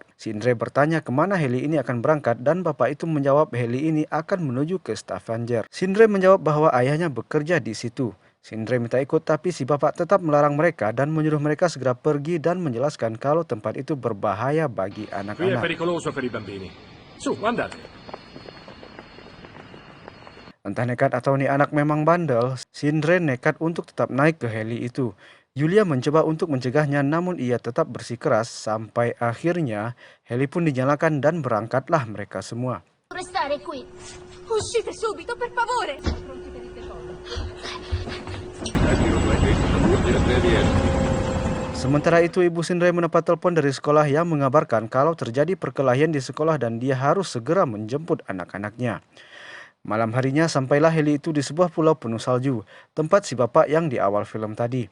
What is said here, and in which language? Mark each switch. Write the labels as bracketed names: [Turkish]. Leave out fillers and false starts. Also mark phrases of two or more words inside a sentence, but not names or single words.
[Indonesian] Sindre bertanya kemana heli ini akan berangkat dan bapak itu menjawab heli ini akan menuju ke Stavanger. Sindre menjawab bahwa ayahnya bekerja di situ. Sindre minta ikut tapi si bapak tetap melarang mereka dan menyuruh mereka segera pergi dan menjelaskan kalau tempat itu berbahaya bagi [Italian] Qui è [Indonesian] anak-anak. [Italian] pericoloso per i bambini. Su, andate. [Indonesian] Entah nekat atau nih anak memang bandel, Sindre nekat untuk tetap naik ke heli itu. Yulia mencoba untuk mencegahnya namun ia tetap bersikeras sampai akhirnya heli pun dinyalakan dan berangkatlah mereka semua. [Italian] Restare qui. Uscite subito, per favore. Pronti per il decollo. [Indonesian] Sementara itu Ibu Sindre mendapat telepon dari sekolah yang mengabarkan kalau terjadi perkelahian di sekolah dan dia harus segera menjemput anak-anaknya. Malam harinya sampailah heli itu di sebuah pulau penuh salju, tempat si bapak yang di awal film tadi.